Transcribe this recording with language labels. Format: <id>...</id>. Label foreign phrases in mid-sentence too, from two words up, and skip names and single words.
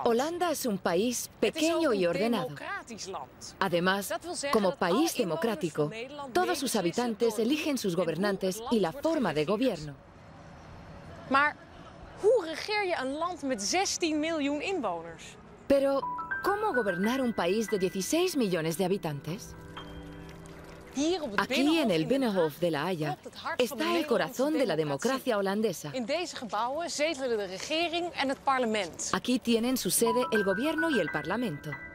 <es>Holanda es un país pequeño y ordenado. Además, como país democrático, todos sus habitantes eligen sus gobernantes y la forma de gobierno.</es> <nl>Maar hoe regeer je een land met 16 miljoen inwoners?</nl> <es>Pero, ¿cómo gobernar un país de 16 millones de habitantes? Aquí, en el Binnenhof de La Haya, está el corazón de la democracia holandesa. Aquí tienen su sede el gobierno y el parlamento.</es>